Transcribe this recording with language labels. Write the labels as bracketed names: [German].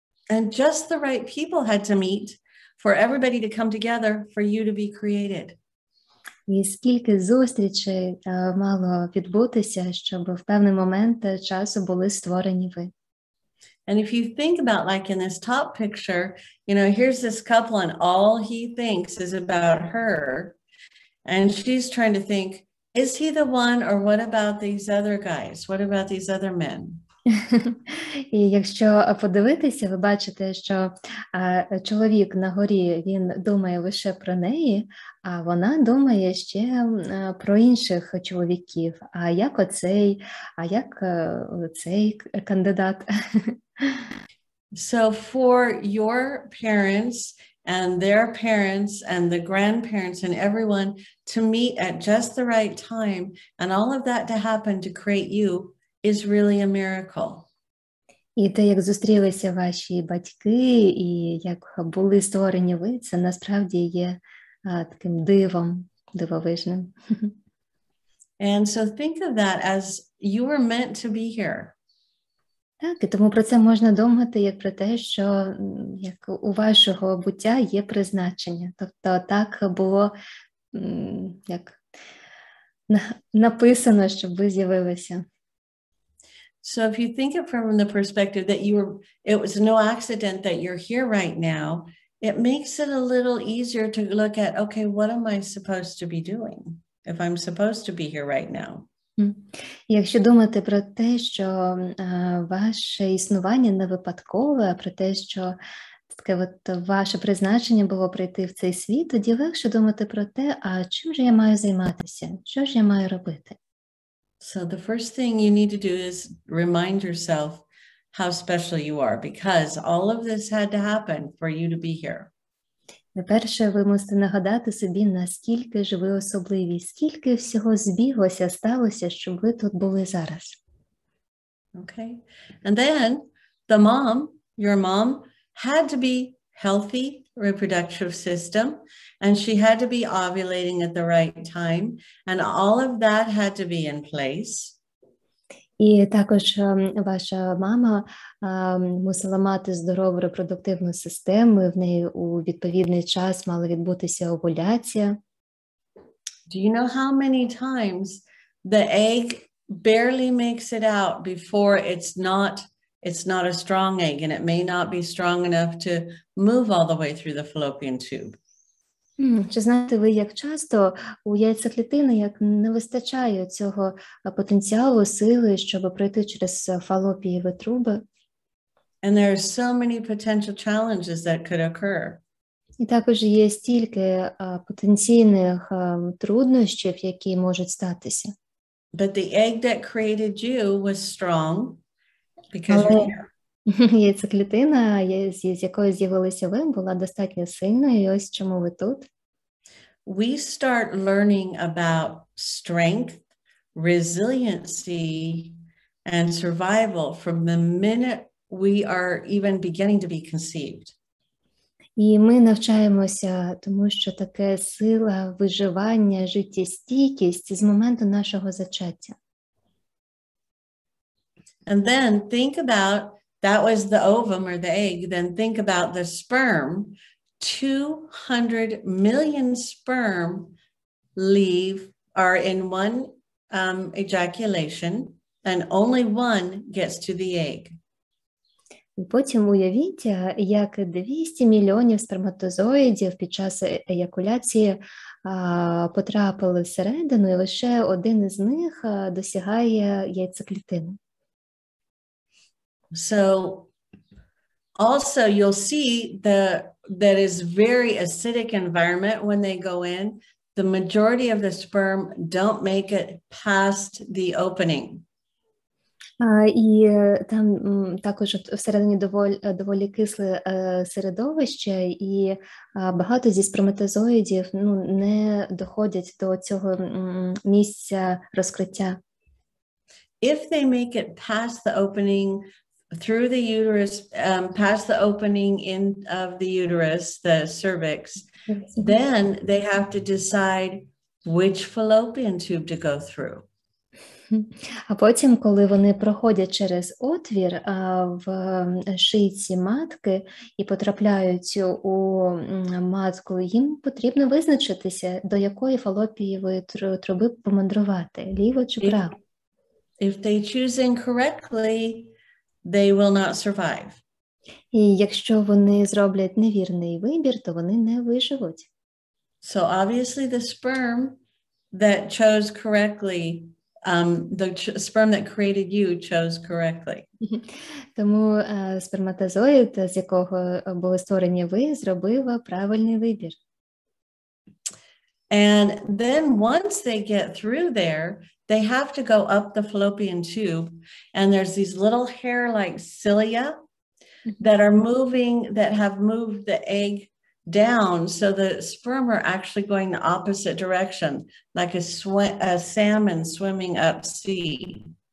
[English] And just the right people had to meet for everybody to come together for you to be created. [Ukrainian] І скільки зустрічей мало відбутися, щоб в певний момент часу були створені ви. [English] And if you think about, like in this top picture, here's this couple and all he thinks is about her. And she's trying to think, is he the one, or what about these other guys? What about these other men? [Ukrainian] І якщо подивитися, ви бачите, що чоловік на горі, він думає лише про неї, а вона думає ще про інших чоловіків. А як оцей, а як цей кандидат? [English] So for your parents and their parents and the grandparents and everyone to meet at just the right time, and all of that to happen to create you is really a miracle. [Ukrainian] І те, як зустрілися ваші батьки, і як були створені ви, це насправді є таким дивом, дивовижним. [English] And so think of that as you were meant to be here. [Ukrainian] Так, і тому про це можна думати як про те, що як у вашого буття є призначення. Тобто так було як написано, щоб ви з'явилися. [English] So if you think it from the perspective that it was no accident that you're here right now, it makes it a little easier to look at, okay, what am I supposed to be doing if I'm supposed to be here right now? [Ukrainian] Якщо думати про те, що ваше існування не випадкове, а про те, що таке от ваше призначення було прийти в цей світ, тоді легше думати про те, а чим же я маю займатися, що ж я маю робити. [English] So the first thing you need to do is remind yourself how special you are, because all of this had to happen for you to be here. [Ukrainian] Найперше, ви мусите нагадати собі, наскільки ж ви особливі, скільки всього збіглося, сталося, щоб ви тут були зараз. [English] Okay. And then your mom had to be healthy reproductive system, and she had to be ovulating at the right time, and all of that had to be in place. [Ukrainian] І також ваша мама мусила мати здорову репродуктивну систему, в неї у відповідний час мала відбутися овуляція. [English] Do you know how many times the egg barely makes it out before it's not a strong egg, and it may not be strong enough to move all the way through the fallopian tube? [Ukrainian] Чи знаєте ви, як часто у яйцеклітини як не вистачає цього потенціалу, сили, щоб пройти через фалопієві труби? [English] And there are so many potential challenges that could occur. [Ukrainian] І також є стільки потенційних труднощів, які можуть статися. [English] But the egg that created you was strong because you're here. [Ukrainian] Яйцеклітина, з якої з'явилися ви, була достатньо сильною, і ось чому ви тут. [English] We start learning about strength, resiliency, and survival from the minute we are even beginning to be conceived. [Ukrainian] І ми навчаємося, тому що таке сила, виживання, життєстійкість з моменту нашого зачаття. [English] And then think about, that was the ovum or the egg, then think about the sperm. 200 million sperm are in one ejaculation, and only one gets to the egg. [Ukrainian] І потім уявіть, як 200 мільйонів сперматозоїдів під час еякуляції потрапили всередину, і лише один із них досягає яйцеклітини. [English] So also you'll see that is very acidic environment when they go in. The majority of the sperm don't make it past the opening. [Ukrainian] І там також всередині доволі кисле середовище, і багато зі сперматозоїдів не доходять до цього місця розкриття. [English] If they make it past the opening through the uterus, past the opening of the uterus, the cervix, then they have to decide which fallopian tube to go through. [Ukrainian] А потім, коли вони проходять через отвір в шийці матки і потрапляють у матку, їм потрібно визначитися, до якої фалопієвої труби помандрувати, ліво чи право. [English] If they choose incorrectly, they will not survive. [Ukrainian] І якщо вони зроблять невірний вибір, то вони не виживуть. [English] So obviously the sperm that chose correctly, the sperm that created you chose correctly. [Ukrainian] Тому сперматозоїд, з якого були створені ви, зробив правильний вибір. [English] And then once they get through there, they have to go up the fallopian tube, and there's these little hair-like cilia that are moving, that have moved the egg down, so the sperm are actually going the opposite direction, like a salmon swimming up sea.